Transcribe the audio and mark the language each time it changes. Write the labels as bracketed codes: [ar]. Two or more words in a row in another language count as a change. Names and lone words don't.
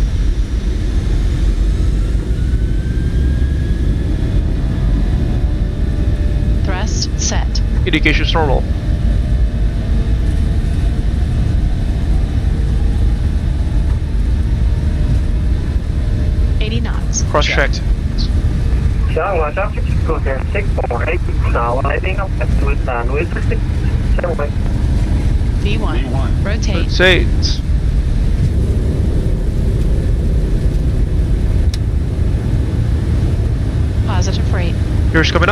[en] Thrust set. Indications normal. Cross checked. Chiang Mai traffic to 648 now arriving up at runway 36. Chiang Mai. V1. Rotate. Rotate. Positive rate. Gears coming up.